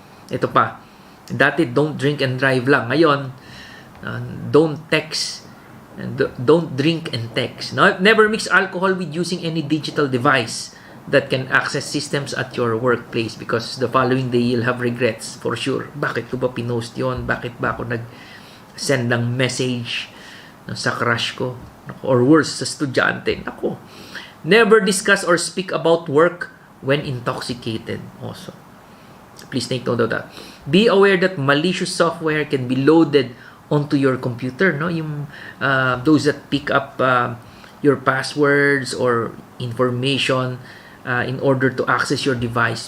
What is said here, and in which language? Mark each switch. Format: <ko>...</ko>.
<tl>Ito pa, dati</tl> <en>don't drink and drive lang. Ngayon, don't text, don't drink and text. No? Never mix alcohol with using any digital device that can access systems at your workplace, because the following day you'll have regrets for sure.</en> <tl>Bakit ko ba pinost yun? Bakit ba ako nag-send ng message sa crush ko?</tl> <en>Or worse,</en> <tl>sa estudyante. Naku.</tl> <en>Never discuss or speak about work when intoxicated also. Please take note of that. Be aware that malicious software can be loaded onto your computer, no? Yung those that pick up your passwords or information in order to access your device.</en>